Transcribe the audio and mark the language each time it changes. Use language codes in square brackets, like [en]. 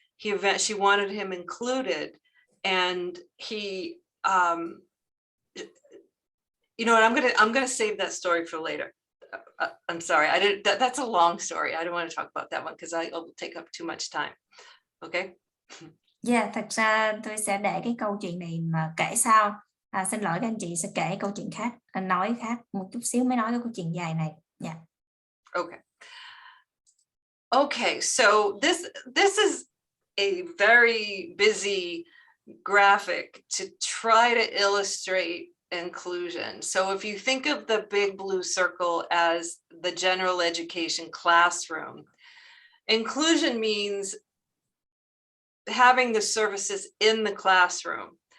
[en] She wanted him included, and he, you know what, I'm gonna save that story for later. I'm sorry, I didn't. That's a long story. I don't want to talk about that one because I will take up too much time. Okay. [vi] Yeah, thật ra tôi sẽ để cái câu chuyện này mà kể sau. Xin lỗi các anh chị, sẽ kể câu chuyện khác, nói khác một chút xíu mới nói cái câu chuyện dài này. Yeah. Okay. [en] Okay, so this is a very busy graphic to try to illustrate inclusion. So if you think of the big blue circle as the general education classroom, inclusion means having the services in the classroom.